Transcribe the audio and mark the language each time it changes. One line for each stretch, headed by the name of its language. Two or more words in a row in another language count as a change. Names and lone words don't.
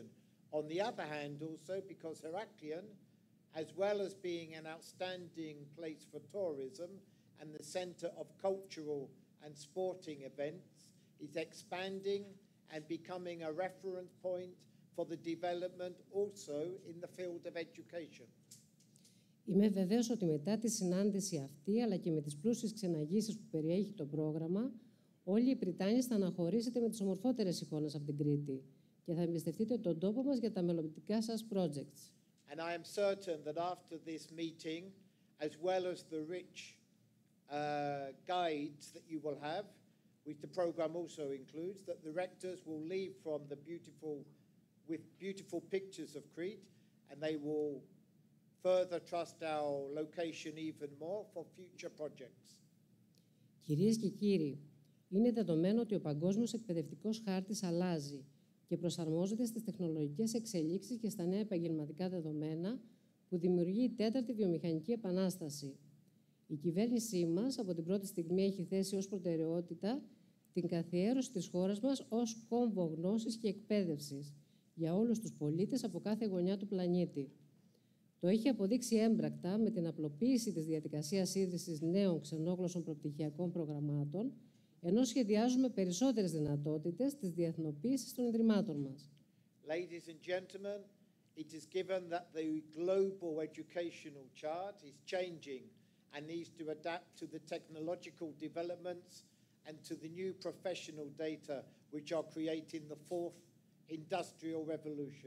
English: On the other hand, also, because Heraklion, as well as being an outstanding place for tourism and the center of cultural and sporting events, is expanding and becoming a reference point for the development also in the field of education.
Greek: Είμαι βεβαίως ότι μετά τη συνάντηση αυτή, αλλά και με τις πλούσιες ξεναγήσεις που περιέχει το πρόγραμμα, όλοι οι Πριτάνοι θα αναχωρήσετε με τις ομορφότερες εικόνες από την Κρήτη και θα εμπιστευτείτε τον τόπο μας για τα μελλοντικά σας projects.
English: And I am certain that after this meeting, as well as the rich guides that you will have, which the program also includes, that the rectors will leave from with beautiful pictures of Crete, and they will further trust our location even more for future projects.
Greek: Κυρίες και κύριοι, είναι δεδομένο ότι ο παγκόσμιος εκπαιδευτικός χάρτης αλλάζει και προσαρμόζεται στις τεχνολογικές εξελίξεις και στα νέα επαγγελματικά δεδομένα που δημιουργεί η τέταρτη βιομηχανική επανάσταση. Η κυβέρνησή μας από την πρώτη στιγμή έχει θέσει ως προτεραιότητα την καθιέρωση της χώρας μας ως κόμβο γνώσης και εκπαίδευσης για όλους τους πολίτες από κάθε γωνιά του πλανήτη. Το έχει αποδείξει έμπρακτα με την απλοποίηση της διαδικασίας ίδρυσης νέων ξενόγλωσσων προπτυχιακών προγραμμάτων, ενώ σχεδιάζουμε περισσότερες δυνατότητες της διεθνοποίησης των ιδρυμάτων μας.
English: Ladies and gentlemen, it is given that the global educational chart is changing and needs to adapt to the technological developments and to the new professional data which are creating the fourth industrial revolution.